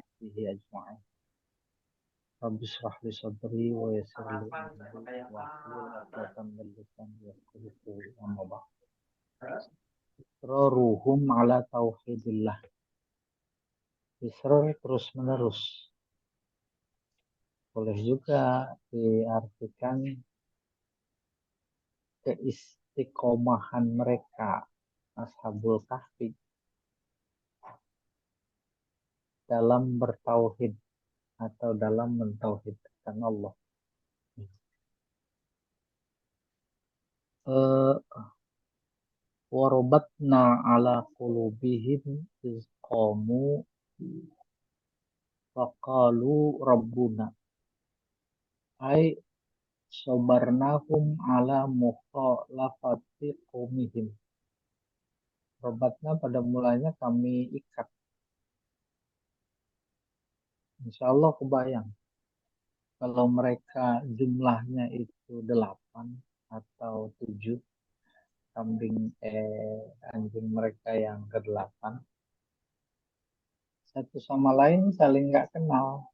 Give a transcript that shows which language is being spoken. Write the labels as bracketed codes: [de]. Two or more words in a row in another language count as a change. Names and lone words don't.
[ar] صحبه أجمعين. رب اشرح لي صدري ويسر لي أمري واحلل عقدة من لساني يفقهوا قولي. أما بعد. إصرارهم على توحيد الله. [id] Isror terus menerus. Boleh juga diartikan keistiqomahan mereka Ashabul Kahfi dalam bertauhid atau dalam mentauhidkan Allah. [ar] وربطنا على قلوبهم إذ قاموا فقالوا ربنا أي صبرناهم على مخالفة قومهم. [id] Rabatna pada mulanya kami ikat. [ar] Insya Allah [id] kebayang kalau mereka jumlahnya itu 8 atau 7 kambing anjing mereka yang ke-8 satu sama lain saling nggak kenal.